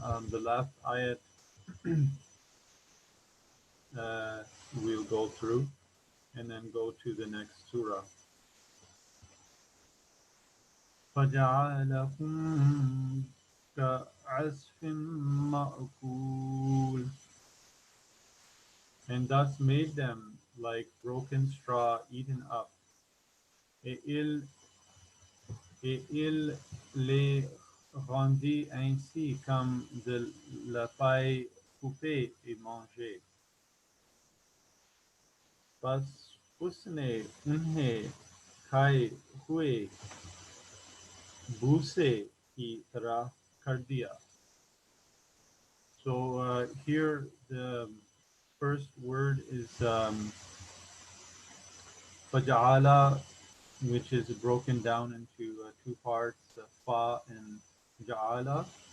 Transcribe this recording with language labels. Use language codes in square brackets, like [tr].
[en] The last ayat uh, we'll go through and then go to the next surah. [ar] فَجَعَلَهُمْ كَعَصْفٍ مَأْكُولٍ, [en] and thus made them like broken straw eaten up. [fr] Et il les rendit ainsi comme de la paille coupée et mangée. [hi] बस उसने उन्हें खाए हुए भूसे की तरह कर दिया. [en] So here the first word is faja'ala, which is broken down into two parts, fa and ja'ala.